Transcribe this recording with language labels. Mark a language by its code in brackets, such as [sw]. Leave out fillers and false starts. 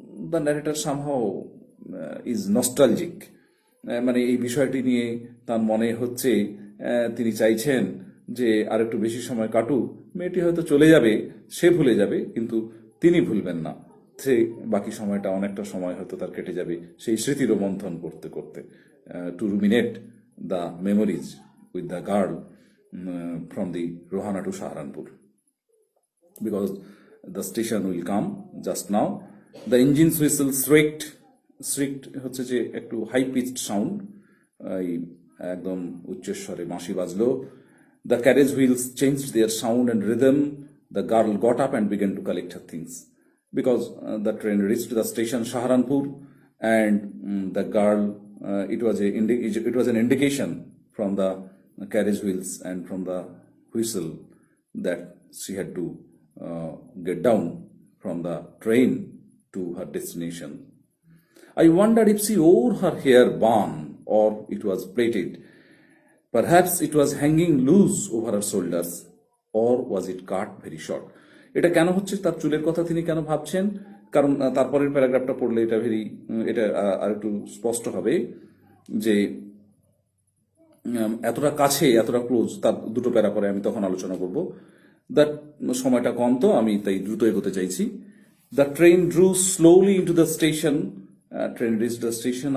[en] the narrator somehow is nostalgic, [bn] মানে এই বিষয়টি নিয়ে তার মনে হচ্ছে তিনি চাইছেন যে আর একটু বেশি সময় কাটুক, মেয়েটি হয়তো চলে যাবে, সে ভুলে যাবে, কিন্তু তিনি ভুলবেন না, সে বাকি সময়টা অনেকটা সময় হয়তো তার কেটে যাবে সেই স্মৃতি রোমন্থন করতে করতে, [en] To ruminate the memories with the girl from the Rohana to Saharanpur, because the station will come just now. The engines whistle shrieked [bn] হচ্ছে যে একটু হাই পিচড সাউন্ড, এই একদম উচ্চস্বরে বাঁশি বাজলো। [en] The carriage wheels changed their sound and rhythm. The girl got up and began to collect her things, because the train reached the station Saharanpur, and the girl, it was an indication from the carriage wheels and from the whistle that she had to get down from the train to her destination. I wondered if she wore her hair bun or it was plaited. Perhaps it was hanging loose over her shoulders, or was it cut very short? [bn] এটা কেন হচ্ছে, তার চুলের কথা তিনি কেন ভাবছেন? কারণ তারপরের প্যারাগ্রাফটা পড়লে এটা আর একটু স্পষ্ট হবে যে এতটা কাছে, এতটা ক্লোজ, তার দুটো প্যারা পরে আমি তখন আলোচনা করব। দ্যাট সময়টা কম, তো আমি তাই দ্রুত এগোতে চাইছি। [en] The train drew slowly into the station. [bn] Train reach the station.